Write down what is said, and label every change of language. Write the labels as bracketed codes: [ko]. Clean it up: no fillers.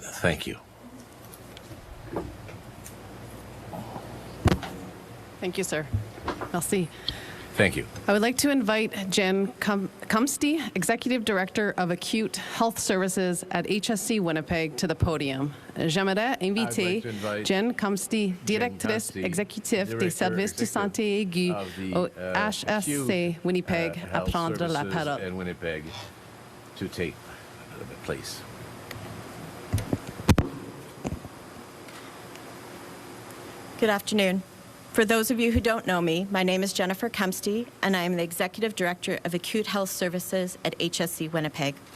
[en] Thank you. Thank you, sir. Merci. Thank you. I would like to invite Jen Cumsty, Executive Director of Acute Health Services at HSC Winnipeg, to the podium. [fr] J'aimerais inviter Jen Cumsty, Directrice Exécutive des Services de Santé Aiguë au HSC Winnipeg, à prendre la parole. [en] In Winnipeg, to take place. Good afternoon. For those of you who don't know me, my name is Jennifer Cumsty, and I am the Executive Director of Acute Health Services at HSC Winnipeg.